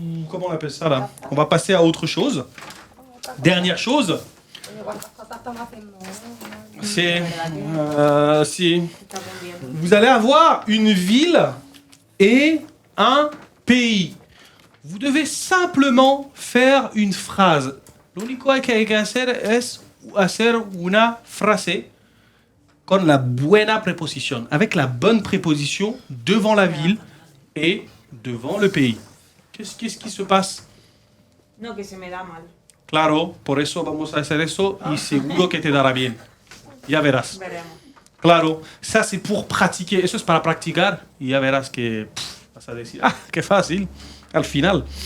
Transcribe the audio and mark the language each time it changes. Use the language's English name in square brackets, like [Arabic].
[French] Comment on appelle ça là? On va passer à autre chose. Dernière chose, [Spanish] Oye, ¿cuántas cosas estamos haciendo? [French] c'est... Vous allez avoir une ville et un pays. Vous devez simplement faire une frase. [Spanish] Lo único que hay que hacer es hacer una frase con la buena préposition, [French] avec la bonne préposition devant la ville et devant le pays. Qu'est-ce qui se passe? [Spanish] No, que se me da mal. Claro, por eso vamos a hacer eso y seguro que te dará bien. Ya verás. Veremos. Claro, [French] ça c'est pour pratiquer. [Spanish] Eso es para practicar y ya verás que vas a decir, ah, qué fácil, al final.